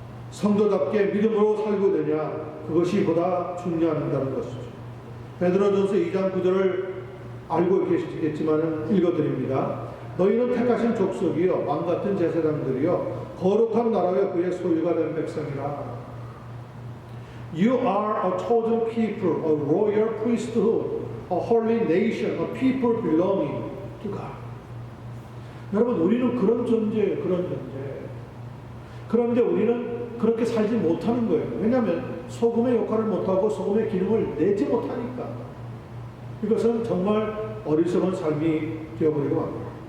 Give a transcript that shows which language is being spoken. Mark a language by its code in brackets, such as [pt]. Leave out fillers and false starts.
[ko] 성도답게 믿음으로 살고 되냐, 그것이 보다 중요하다는 것이죠. 베드로전서 2장 9절을 알고 계시겠지만 읽어드립니다. 너희는 택하신 족속이요 왕같은 제사장들이요 거룩한 나라와 그의 소유가 된 백성이라. [en] You are a chosen people, a royal priesthood, a holy nation, a people belonging to God. [ko] 여러분, 우리는 그런 존재예요. 그런 존재. 그런데 우리는 그렇게 살지 못하는 거예요. 왜냐하면 소금의 역할을 못하고 소금의 기능을 내지 못하니까. 이것은 정말 어리석은 삶이 되어버리고 맙니다.